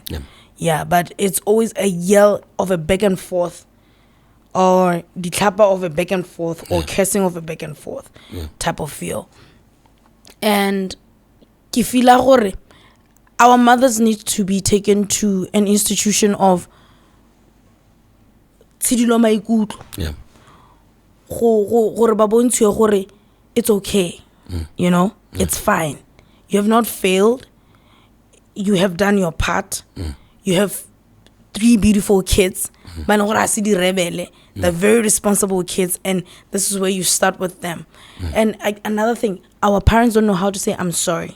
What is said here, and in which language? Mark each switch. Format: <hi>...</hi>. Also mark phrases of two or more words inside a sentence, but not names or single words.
<en>Yeah, but it's always a yell of a back and forth, or the clapper of a back and forth, or cursing of a back and forth type of feel. And I feel like our mothers need to be taken to an institution of</en> <tn>tshidilo maikutlo.</tn> <en>Yeah.</en> <tn>Gore ba bontshiwe gore</tn> <en>it's okay. You know, it's fine. You have not failed. You have done your part. You have 3 beautiful kids. They're very responsible kids, and this is where you start with them. And another thing, our parents don't know how to say I'm sorry.</en>